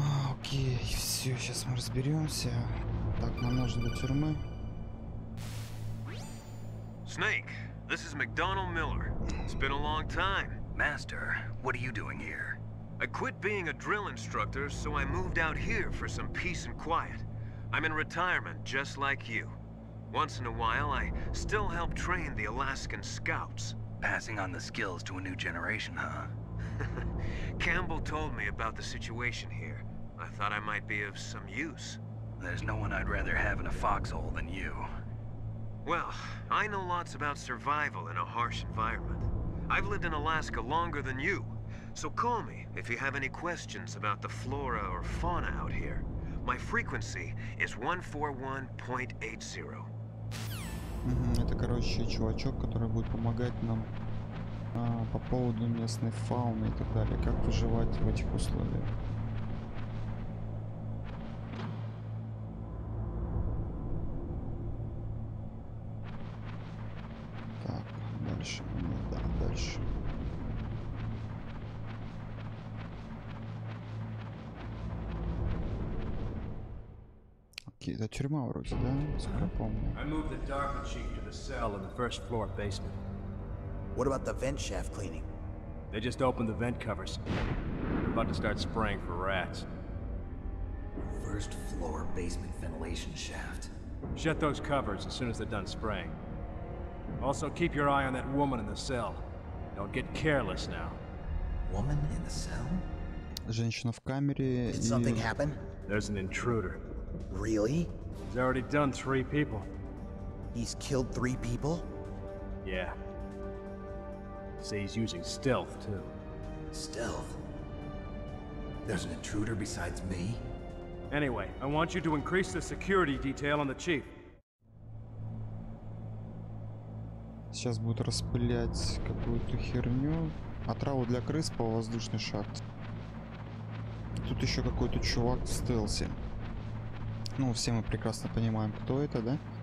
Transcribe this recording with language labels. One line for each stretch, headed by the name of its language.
Russian: Окей, все, сейчас мы разберемся. Так, нам нужно до тюрьмы.
English: Snake, this is McDonald Miller. It's been a long time. Master, what are you doing here? I quit being a drill instructor, so I moved out here for some peace and quiet. I'm in retirement, just like you. Once in a while, I still help train the Alaskan Scouts. Passing on the skills to a new generation, huh? Campbell told me about the situation here. I thought I might be of some use. There's no one I'd rather have in a foxhole than you. Well, I know lots about survival in a harsh environment. I've lived in Alaska longer than you, so call me if you have any questions about the flora or fauna out here. My frequency is 141.80.
Russian: Это, короче, чувачок, который будет помогать нам по поводу местной фауны и так далее. Как выживать в этих условиях. Так, дальше. Да, дальше. Окей, это тюрьма вроде, да? Сколько я помню.
English: I moved the darker chief to the cell in the first floor basement. What about the vent shaft cleaning? They just opened the vent covers. They're about to start spraying for rats. First floor basement ventilation shaft. Shut those covers as soon as they're done spraying. Also, keep your eye on that woman in the cell. Don't get careless now. Woman in the cell?
Russian: Женщина в камере.
English: Did something happen? There's an intruder. Really? He's already done 3 people. He's killed 3 people? Yeah. Say he's using stealth, too. Stealth? There's an intruder besides me? Anyway, I want you to increase the security detail on the chief.
Russian: Сейчас будут распылять какую-то херню. Отраву для крыс по воздушной шахте. Тут еще какой-то чувак в стелсе. Ну, все мы прекрасно понимаем, кто это, да?